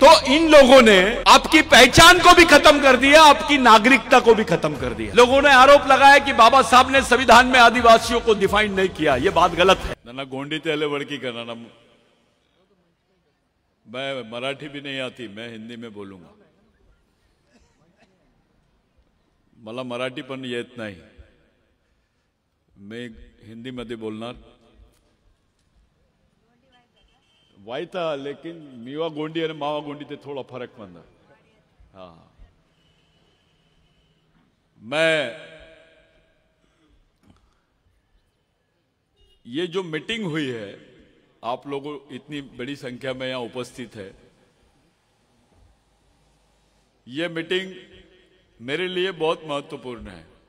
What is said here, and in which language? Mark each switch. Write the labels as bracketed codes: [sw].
[hi] तो इन लोगों ने आपकी पहचान को भी खत्म कर दिया, आपकी नागरिकता को भी खत्म कर दिया। लोगों ने आरोप लगाया कि बाबा साहब ने संविधान में आदिवासियों को डिफाइन नहीं किया। ये बात गलत है। [gon] ना गोंडी तेले वड़की करना ना, [hi] मैं मराठी भी नहीं आती, मैं हिंदी में बोलूंगा। [mr] मला मराठी पण येत नाही, [hi] मैं [mr] हिंदी मध्ये बोलणार। [gon] वायता [hi] लेकिन मीवा गोंडी और मावा गोंडी ते थोड़ा फर्क पड़ता। हाँ, मैं ये जो मीटिंग हुई है, आप लोगों इतनी बड़ी संख्या में यहां उपस्थित है, ये मीटिंग मेरे लिए बहुत महत्वपूर्ण है।